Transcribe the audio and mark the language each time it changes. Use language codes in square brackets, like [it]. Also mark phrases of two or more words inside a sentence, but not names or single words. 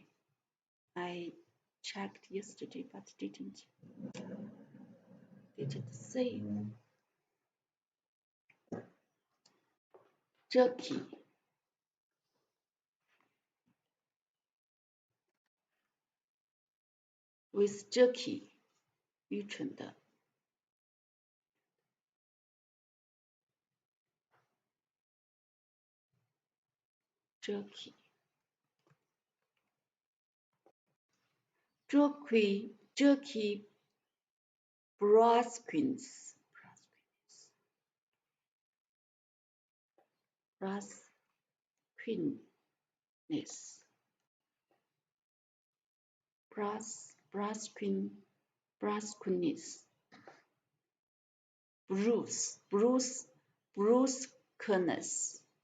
[en] I checked yesterday but didn't say. Jerky. With jerky. [zh] 愚蠢的 jerky brasquins brasquinis brusqueness.